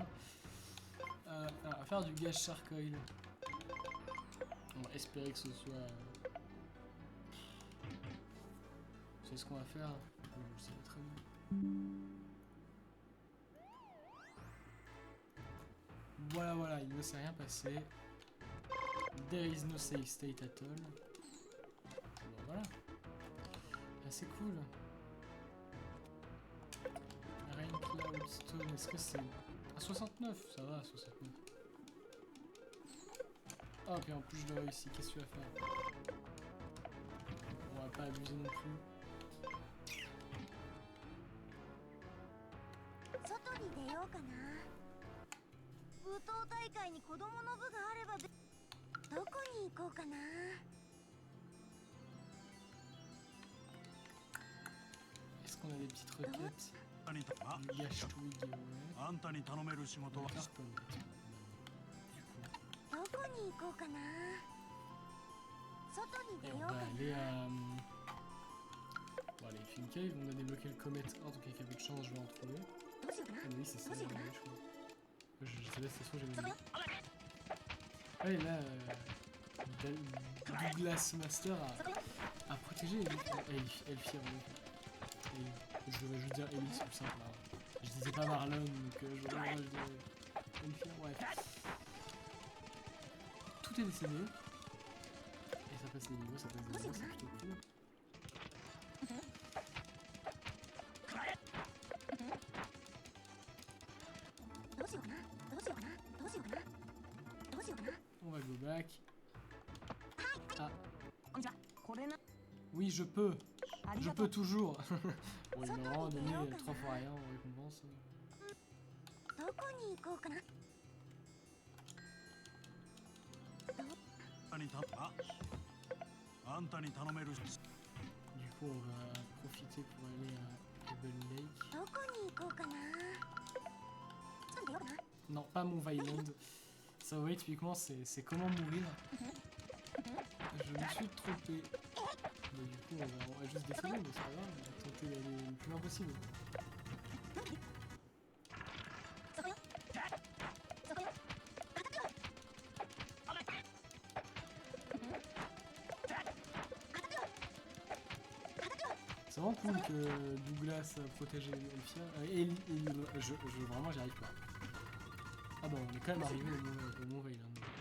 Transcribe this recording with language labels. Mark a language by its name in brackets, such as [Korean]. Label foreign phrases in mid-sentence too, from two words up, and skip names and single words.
[French] Alors, on va faire du gaz charcoil. On va espérer que ce soit... C'est ce qu'on va faire. Je sais pas très bien. Voilà, voilà, il ne s'est rien passé. [English] There is no safe state at all. [French] Bon, voilà. Ah, c'est cool. Rain Cloud Stone, est-ce que c'est... Ah, 69, ça va, 69. Ah, puis en plus je l'ai réussi, qu'est-ce que tu vas faire? On va pas abuser non plus. [Japanese] 外に出ようかな。武闘大会に子供の部があればどこに行こうかな。 [French] Est-ce qu'on a des petites requêtes? [Japanese] あにたあ [French] Du gâche twig, ouais. [Japanese] あんたに頼める仕事は [French] Faire comme du coup. [Japanese] どこに行こうかな。外に [French] Et [Japanese] 出 [French] on [Japanese] よう [French] va [Japanese] かな。 [French] aller à... Bon allez, Fin Cave, on a débloqué le Comet Or, donc avec un peu de chance je vais en trouver. [Japanese] どうしようかな。 [French] Ah oui, c'est ça, Vas-y, je voilà. crois. Je savais, c'est soit j'avais Ça vu. va Ah et là, Douglas Master a protégé Elfire. Je vais juste dire Ellie, c'est plus simple. Hein. Je disais pas Marlon, donc je disais Elfire, bref. Tout est décédé. Et ça passe les niveaux, ça passe des niveaux, c'est plutôt cool. [Japanese] どうしようかな。どうしようかな。どうしようかな。どうしようかな。 [French] On va [English] go back. [French] Ah, [Japanese] こんにちは。これな。 [French] oui, je peux. [Japanese] あり [French] Je [Japanese] がと [French] peux [Japanese] う。 [French] toujours. Bon, il m'a vraiment donné 3 fois rien en récompense. [Japanese] どこに行こうかな。あんたにたあんたに頼める [French] Du coup, on va profiter pour aller à Pebble Lake. [Japanese] どこに行こうかな。外に出ようかな。 [French] Non, pas Move Island. Ça, oui, typiquement, c'est comment mourir. Je me suis trompé. Mais du coup, on va juste décider, mais c'est pas grave. On va tenter d'aller le plus loin possible. [Japanese] そこよ。そこよ。 [French] C'est vraiment cool que Douglas a protégé Elfia. Vraiment, j'y arrive pas. Ah bon, on est quand même arrivé au Move Island.